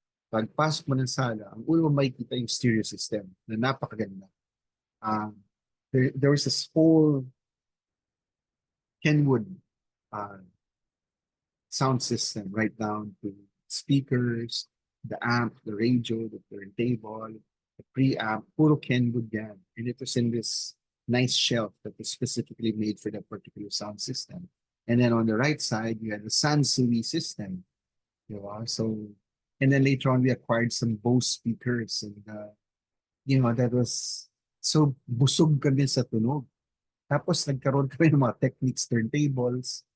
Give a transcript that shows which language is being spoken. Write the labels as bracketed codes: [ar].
[tl] Pagpasok mo ng sala, ang una mo makikita yung stereo system na napakaganda. [en] There was this whole Kenwood uh, sound system, right down to speakers, the amp, the radio, the turntable, the preamp, [tl] puro Kenwood yan. [en] And it was in this nice shelf that was specifically made for that particular sound system. And then on the right side, you had the Sansui system. You know, so, and then later on, we acquired some Bose speakers. And, that was, so [tl] busog kami sa tunog. Tapos nagkaroon kami ng mga Technics turntables.